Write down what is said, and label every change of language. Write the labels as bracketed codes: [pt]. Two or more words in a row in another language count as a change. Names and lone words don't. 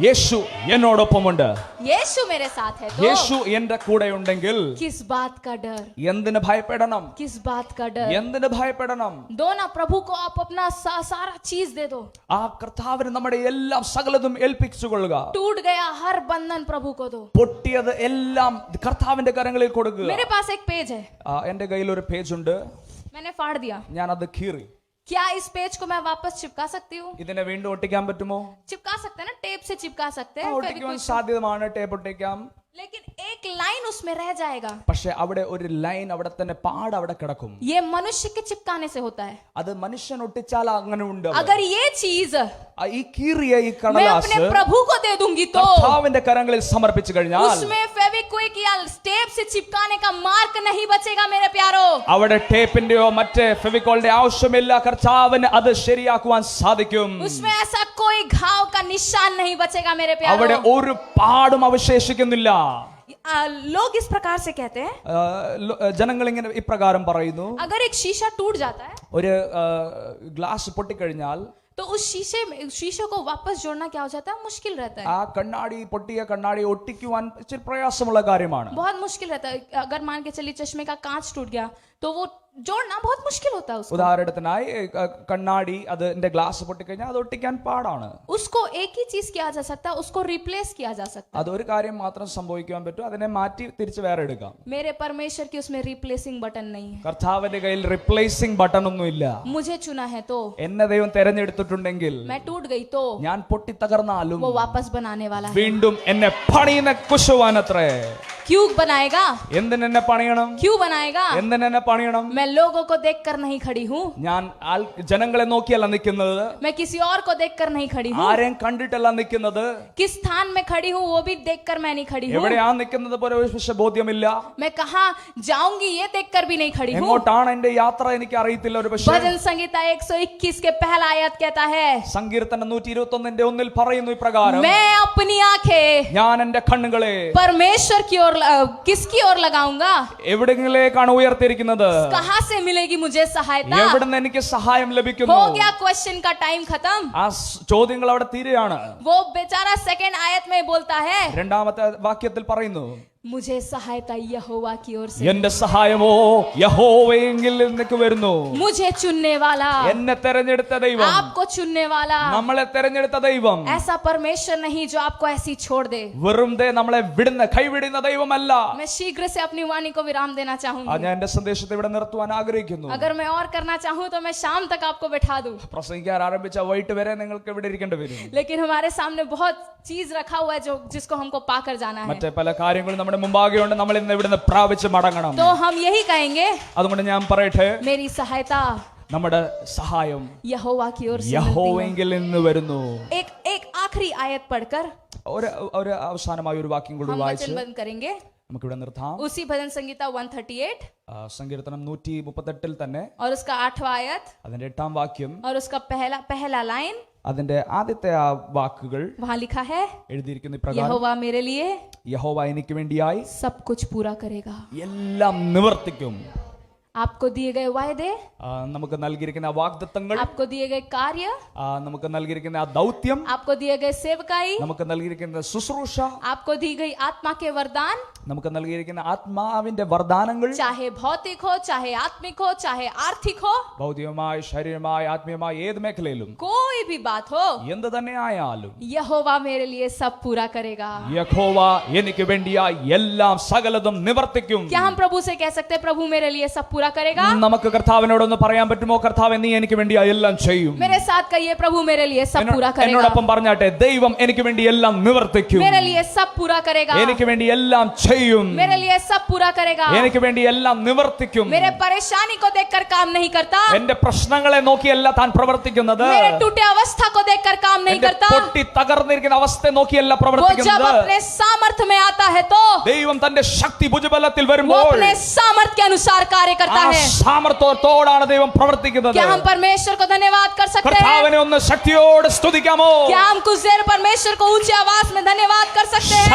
[ml] യേശു എന്നോടൊപ്പമുണ്ട് [hi] यीशु मेरे साथ है तो [ml] യേശു എന്റെ കൂടെ ഉണ്ടെങ്കിൽ [hi] किस बात का डर [ml] എന്തിന് ഭയപ്പെടണം [hi] किस बात का डर [ml] എന്തിന് ഭയപ്പെടണം [hi] दो ना प्रभु को आप अपना सारा चीज दे दो [ml] ആ കർത്താവിന് നമ്മുടെ എല്ലാം സകലതും ഏൽപ്പിച്ചുകൊള്ളുക [hi] टूट गया हर बंधन प्रभु को दो [ml] പൊട്ടിയത് എല്ലാം കർത്താവിന്റെ കരങ്ങളിൽ കൊടുക്കുക [hi] मेरे पास एक पेज है [ml] എന്റെ കയ്യിൽ ഒരു പേജ് ഉണ്ട് [hi] मैंने फाड़ दिया [ml] ഞാൻ അത് കീറി [hi] क्या इस पेज को मैं वापस चिपका सकती हूँ [ml] ഇതിനെ വീണ്ടും ഒട്ടിക്കാൻ പറ്റുമോ [hi] चिपका सकते हैं ना टेप से चिपका सकते हैं [ml] ഒട്ടിക്കുവാൻ സാധ്യതമാണ് ടേപ്പ് ഒട്ടിക്കാം [hi] लेकिन एक लाइन उसमें रह जाएगा। [ml] പക്ഷെ അവിടെ ഒരു ലൈൻ അവിടെ തന്നെ പാട് അവിടെ കിടക്കും. [hi] ये मनुष्य के चिपकाने से होता है। [ml] അത് മനുഷ്യൻ ഒട്ടിച്ചാൽ അങ്ങനെ ഉണ്ട്. [hi] अगर ये चीज [ml] ഈ കീറിയ ഈ [hi] मैं [ml] കടലാസ് [hi] अपने प्रभु को दे दूंगी तो [ml] കർത്താവിന്റെ കരങ്ങളിൽ സമർപ്പിച്ചു കഴിഞ്ഞാൽ [hi] उसमें फेविक्विक या टेप से चिपकाने का मार्क नहीं बचेगा मेरे प्यारो। [ml] അവിടെ ടേപ്പിന്റെയോ മറ്റേ ഫെവിക്കോളിന്റെ ആവശ്യമില്ല. കർത്താവിന് അത് ശരിയാക്കുവാൻ സാധിക്കും. [hi] उसमें ऐसा कोई घाव का निशान नहीं बचेगा मेरे [ml] അവിടെ [hi] प्यारो। [ml] ഒരു പാടും അവശേഷിക്കുന്നില്ല. [hi] लोग इस प्रकार से कहते हैं, [ml] ജനങ്ങൾ ഇങ്ങനെ ഇപ്രകാരം പറയുന്നു, [hi] अगर एक शीशा टूट जाता है [ml] ഒരു ഗ്ലാസ് പൊട്ടിക്കഴിഞ്ഞാൽ [hi] तो उस शीशे को वापस जोड़ना क्या हो जाता है, मुश्किल रहता है। [ml] ആ കണ്ണാടി പൊട്ടിയ കണ്ണാടി ഒട്ടിക്കുവാൻ ഇച്ചിരി പ്രയാസമുള്ള കാര്യമാണ്. [hi] बहुत मुश्किल रहता है। अगर मान के चलिए चश्मे का कांच टूट गया तो वो जोड़ना बहुत मुश्किल होता है उसको। [ml] ഉദാഹരണത്തിനായി കണ്ണാടി അതിന്റെ ഗ്ലാസ് പൊട്ടിക്കഴിഞ്ഞാൽ അത് ഒട്ടിക്കാൻ പാടാണ്. [hi] उसको एक ही चीज किया जा सकता है, उसको रिप्लेस किया जा सकता है। [ml] അത് ഒരു കാര്യം മാത്രം സംഭവിക്കാൻ പറ്റും, അതിനെ മാറ്റി തിരിച്ച് വേറെ എടുക്കാം. [hi] मेरे परमेश्वर की उसमें रिप्लेसिंग बटन नहीं है। [ml] കർത്താവിന്റെ കയ്യിൽ റിപ്ലേസിംഗ് ബട്ടൺ ഒന്നും ഇല്ല. [hi] मुझे चुना है तो, [ml] എന്നെ ദൈവം തെരഞ്ഞെടുത്തിട്ടുണ്ടെങ്കിൽ [hi] मैं टूट गई तो [ml] ഞാൻ പൊട്ടിത്തകർന്നാലും [hi] वो वापस बनाने वाला है। [ml] വീണ്ടും എന്നെ പണിയുന്ന കുശവാനത്രേ. [hi] क्यों बनाएगा? [ml] എന്തിനെന്നെ പണിയണം? [hi] क्यों बनाएगा? [ml] എന്തിനെന്നെ പണിയണം? [hi] मैं लोगों को देखकर नहीं खड़ी हूँ, [ml] ഞാൻ ജനങ്ങളെ നോക്കിയല്ല നിൽക്കുന്നത്, [hi] मैं किसी और को देखकर नहीं खड़ी हूँ, [ml] ആരെയും കണ്ടിട്ടല്ല നിൽക്കുന്നത്, [hi] किस स्थान में खड़ी हूँ वो भी देखकर मैं नहीं खड़ी हूँ, [ml] എവിടെയാ നിൽക്കുന്നത് പോലെ ഒരു ബോധ്യമില്ല, [hi] मैं कहाँ जाऊंगी ये देखकर भी नहीं खड़ी हूँ। [ml] എങ്ങോട്ടാണ് എന്റെ യാത്ര എനിക്ക് അറിയത്തില്ല. ഒരു പക്ഷേ [hi] भजन संगीता 121 के पहला आयत कहता है, [ml] സങ്കീർത്തനം 121 പറയുന്നു ഇപ്രകാരം, [hi] मैं अपनी आंखें [ml] ഞാൻ എന്റെ കണ്ണുകളെ [hi] परमेश्वर की ओर, किसकी ओर लगाऊंगा? [ml] എവിടെങ്കിലേക്കാണ് ഉയർത്തിയിരിക്കുന്നത്? [hi] कहाँ से मिलेगी मुझे सहायता? [ml] എവിടുന്ന് എനിക്ക് സഹായം ലഭിക്കുന്നു? [hi] हो गया क्वेश्चन का टाइम खत्म। [ml] ആ ചോദ്യങ്ങൾ അവിടെ തീരെയാണ്. [hi] वो बेचारा सेकंड आयत में बोलता है, [ml] രണ്ടാമത്തെ വാക്യത്തിൽ പറയുന്നു, [hi] मुझे सहायता यहोवा की ओर से, [ml] എന്റെ സഹായമോ യഹോവയെങ്കിൽ നിനക്ക് വരുന്നു. [hi] मुझे चुनने वाला, [ml] എന്നെ തെരഞ്ഞെടുത്ത ദൈവം, [hi] आपको चुनने वाला [ml] നമ്മളെ തെരഞ്ഞെടുത്ത ദൈവം [hi] ऐसा परमेश्वर नहीं जो आपको ऐसी छोड़ दे। [ml] വെറുതെ നമ്മളെ കൈവിടുന്ന ദൈവമല്ല. [hi] मैं शीघ्र से अपनी वाणी को विराम देना चाहूंगी। [ml] ഞാൻ എന്റെ സന്ദേശത്തെ ഇവിടെ നിർത്തുവാൻ ആഗ്രഹിക്കുന്നു. [hi] अगर मैं और करना चाहूँ तो मैं शाम तक आपको बैठा दूं, [ml] പ്രസംഗിക്കാൻ ആരംഭിച്ച വൈകിട്ട് വരെ നിങ്ങൾക്ക് ഇവിടെ ഇരിക്കേണ്ടി വരും. [hi] लेकिन हमारे सामने बहुत चीज रखा हुआ है जो जिसको हमको पाकर जाना है। [ml] മറ്റേ പല കാര്യങ്ങളും നമ്മുടെ മുമ്പാകെ ഉണ്ട്, നമ്മൾ ഇന്ന് ഇവിടുന്ന് പ്രാപിച്ച് മടങ്ങണം. [hi] तो हम यही कहेंगे, [ml] അതുകൊണ്ട് ഞാൻ പറയട്ടെ, [hi] मेरी सहायता [ml] നമ്മുടെ സഹായം [hi] यहोवा की ओर से मिलती है। [ml] യഹോവയെങ്കിൽ നിന്ന് വരുന്നു. [hi] एक आखिरी आयत पढ़कर [ml] ഒരു അവസാനമായ ഒരു വാക്യം കൂടി [hi] हम [ml] വായിച്ച് [hi] वचन बंद करेंगे। [ml] നമുക്കിവിടെ നിർത്താം. [hi] उसी भजन संगीता 138 [ml] സങ്കീർത്തനം 138 തന്നെ [hi] और उसका 8वां आयत [ml] അതിന്റെ 8ാം വാക്യം, [hi] और उसका पहला लाइन, [ml] അതിന്റെ ആദ്യത്തെ ആ വാക്കുകൾ [hi] वहां लिखा है, [ml] എഴുതിയിരിക്കുന്ന ഇപ്രകാരം, [hi] यहोवा मेरे लिए [ml] യഹോവ എനിക്ക് വേണ്ടിയായി [hi] सब कुछ पूरा करेगा। [ml] എല്ലാം നിവർത്തിക്കും. [hi] आपको दिए गए वायदे, [ml] നമുക്ക് നൽകിയിരിക്കുന്ന വാഗ്ദത്തങ്ങൾ, [hi] आपको दिए गए कार्य, [ml] നമുക്ക് നൽകിയിരിക്കുന്ന ആ ദൗത്യം, [hi] आपको दिए गए सेवकाई, [ml] നമുക്ക് നൽകിയിരിക്കുന്ന ശുശ്രൂഷ, [hi] आपको दी गई आत्मा के वरदान, [ml] നമുക്ക് നൽകിയിരിക്കുന്ന ആത്മാവിന്റെ വരദാനങ്ങൾ, [hi] चाहे भौतिक हो, चाहे आत्मिक हो, चाहे आर्थिक हो, [ml] ഭൗതികമായി ശാരീരികമായി ആത്മീയമായി ഏത് മേഖലയിലും [hi] कोई भी बात हो, [ml] എന്ത് തന്നെ ആയാലും [hi] यहोवा मेरे लिए सब पूरा करेगा। [ml] യഹോവ എനിക്ക് വേണ്ടിയായി എല്ലാം സകലതും നിവർത്തിക്കും. [hi] क्या हम प्रभु से कह सकते हैं, प्रभु मेरे लिए सब पूरा करेगा? [ml] നമുക്ക് കർത്താവിനോടൊന്ന് പറയാൻ പറ്റുമോ, കർത്താവ് നീ എനിക്ക് വേണ്ടിയായി എല്ലാം ചെയ്യും? [hi] मेरे साथ कहिए, प्रभु मेरे लिए सब पूरा करेगा। [ml] എന്നോടൊപ്പം പറഞ്ഞാട്ടെ, ദൈവം എനിക്ക് വേണ്ടി എല്ലാം നിവർത്തിക്കും. [hi] मेरे लिए सब पूरा करेगा। [ml] എനിക്ക് വേണ്ടി എല്ലാം ചെയ്യും. [hi] मेरे लिए सब पूरा करेगा। [ml] എനിക്ക് വേണ്ടി എല്ലാം നിവർത്തിക്കും. [hi] मेरे परेशानी को देखकर काम नहीं करता, [ml] എന്റെ പ്രശ്നങ്ങളെ നോക്കിയല്ല താൻ പ്രവർത്തിക്കുന്നത്. [hi] मेरे टूटे अवस्था को देखकर काम नहीं [ml] എന്റെ [hi] करता, [ml] പൊട്ടി തകർന്നിരിക്കുന്ന അവസ്ഥയെ നോക്കിയല്ല [hi] वो जब [ml] പ്രവർത്തിക്കുന്നത്. [hi] अपने सामर्थ्य में आता है तो [ml] ദൈവം തന്റെ ശക്തി ഭുജബലത്തിൽ [hi] वो [ml] വരുമ്പോൾ [hi] अपने सामर्थ्य के अनुसार कार्य करता [ml] ആ [hi] है। [ml] സാമർത്ഥ്യത്തോടാണ് ദൈവം പ്രവർത്തിക്കുന്നത്. [hi] क्या हम परमेश्वर को धन्यवाद कर सकते हैं? [ml] കർത്താവിനെ ഒന്ന് ശക്തിയോടെ സ്തുതിക്കാമോ? [hi] क्या हम कुछ देर परमेश्वर को ऊंची आवाज में धन्यवाद कर सकते हैं?